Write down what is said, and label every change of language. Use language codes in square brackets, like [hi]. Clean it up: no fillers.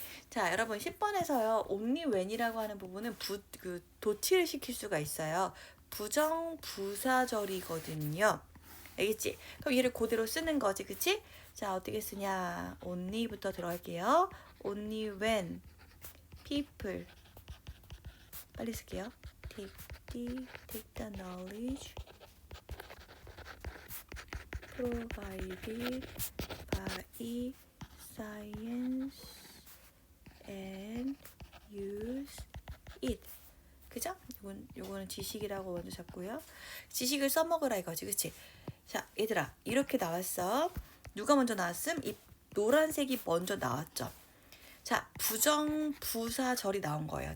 [ko] 자, 여러분 10번에서요. only when이라고 하는 부분은 도치를 시킬 수가 있어요. 부정부사절이거든요. 알겠지? 그럼 얘를 그대로 쓰는 거지, 그치? 자, 어떻게 쓰냐? only부터 들어갈게요. [en] only when people [ko] 빨리 쓸게요. [en] take the knowledge provided by science and use it. [ko] 그죠? 요거는 지식이라고 먼저 잡고요. 지식을 써먹으라 이거지, 그치? 자, 얘들아, 이렇게 나왔어. 누가 먼저 나왔음? 이 노란색이 먼저 나왔죠. 자, 부정부사절이 나온 거예요.